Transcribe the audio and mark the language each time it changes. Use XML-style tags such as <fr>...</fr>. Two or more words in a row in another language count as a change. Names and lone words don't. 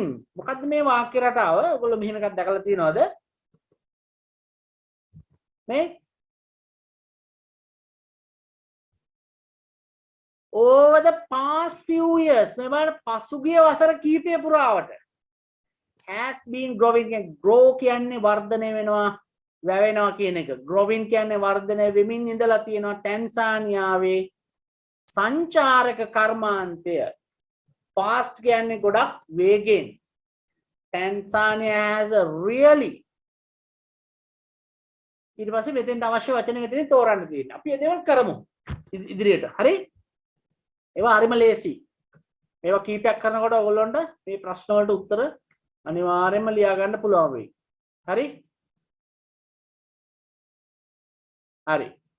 <si>මොකද්ද මේ වාක්‍ය රටාව? ඔයගොල්ලෝ මෙහෙම එකක් දැකලා තියෙනවද? මේ</si> <en>over the past few years</en> <si>මේ බලන්න පසුගිය වසර කිහිපය පුරාවට</si> <en>has been growing.</en> <si>grow කියන්නේ වර්ධනය වෙනවා වැවෙනවා කියන එක. growing කියන්නේ වර්ධනය වෙමින් ඉඳලා තියෙනවා. ටැන්සානියාවේ සංචාරක කර්මාන්තය fast කියන්නේ ගොඩක් වේගෙන්.</si> <en>Tanzania has a really</en> <si>ඊට පස්සේ මෙතෙන්ට අවශ්‍ය වචන මෙතනින් තෝරන්න තියෙනවා. අපි ඒ දේවල් කරමු ඉදිරියට. හරි? ඒවා හරිම ලේසි. මේවා කීපයක් කරනකොට ඔයගොල්ලන්ට මේ ප්‍රශ්න වලට උත්තර අනිවාර්යයෙන්ම ලියා ගන්න පුළුවන් වෙයි. හරි? හරි.</si>